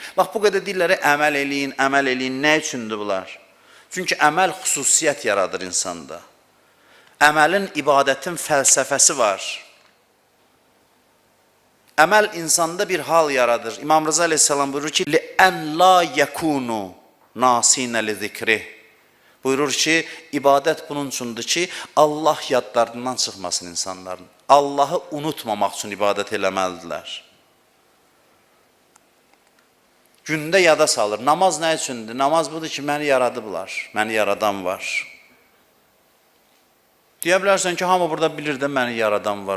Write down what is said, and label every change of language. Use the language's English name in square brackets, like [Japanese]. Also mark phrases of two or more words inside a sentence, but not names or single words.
[Azerbaijani] Bax, bu qədər deyirlər, əməl eləyin, əməl eləyin, nə üçündür bunlar? Çünki əməl xüsusiyyət yaradır insanda. Əməlin, ibadətin fəlsəfəsi var. Əməl insanda bir hal yaradır. İmam Rıza aleyhissalam buyurur ki, [Arabic] لِأَنْ لَا يَكُونُ نَاسِينَ لِذِكْرِهِ. [Azerbaijani] Buyurur ki, ibadət bunun üçündür ki, Allah yadlarından çıxmasın insanların. Allahı unutmamaq üçün ibadət eləməlidirlər. Gündə yada salır. Namaz nə üçündür? Namaz budur ki, məni yaradıblar, məni yaradan var. Deyə bilərsən ki, hamı burada bilir də məni yaradan var.